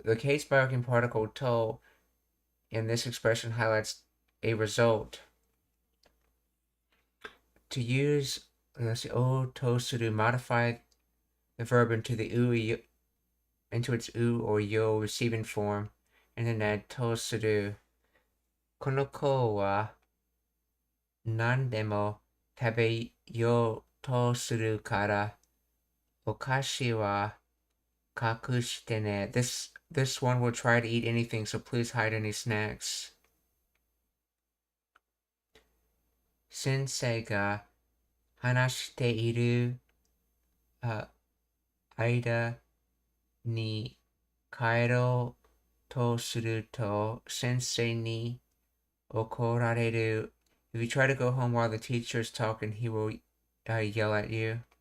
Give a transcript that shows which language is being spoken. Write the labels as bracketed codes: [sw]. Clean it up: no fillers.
[en] The case marking particle to in this expression highlights a result. To use, let's see, o to sudo, modify the verb into the into its u or yo receiving form, and then add to sudo. [ja] この子は何でも食べようとするからお菓子は隠してね. [en] This one will try to eat anything, so please hide any snacks. [ja] 先生が話している間に帰ろうとすると先生に怒られる. [en] If you try to go home while the teacher is talking, he will yell at you.